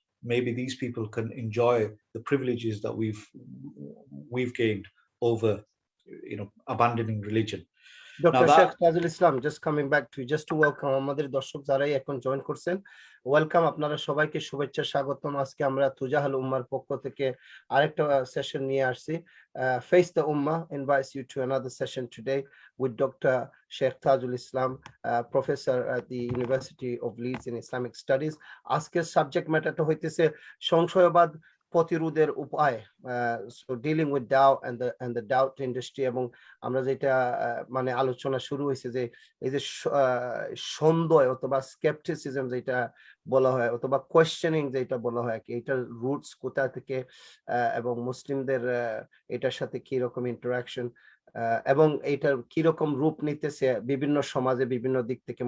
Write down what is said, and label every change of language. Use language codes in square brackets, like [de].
[en] Maybe these people can enjoy the privileges that we've gained over, abandoning religion. Dr. Sheikh Tajul Islam, just coming back to you, just to welcome [bn] আমাদের দর্শক যারাই এখন join করছেন, welcome, আপনারা সবাইকে শুভেচ্ছা স্বাগতম। আজকে আমরা তুজাহাল উম্মার পক্ষ থেকে আরেকটা সেশন নিয়ে আসছি। [en] Face the Ummah invites you to another session today with Dr. Sheikh Tajul Islam, professor at the University of Leeds in Islamic Studies. [bn] আজকের সাবজেক্ট ম্যাটারটা হইতেছে সংশয়বাদ প্রতিরোধের উপায়, [en] so dealing with doubt and the doubt industry, [bn] এবং আমরা যেটা মানে আলোচনা শুরু হয়েছে যে এই যে সন্দেহ অথবা স্কেপটিসিজম যেটা বলা হয়, অথবা কোয়েশ্চেনিং যেটা বলা হয়, এটার রুটস কোথা থেকে এবং মুসলিমদের এটার সাথে কি রকম ইন্টারাকশন এবং এটার কি রকম রূপ নিতেছে বিভিন্ন সমাজে বিভিন্ন দিক থেকে।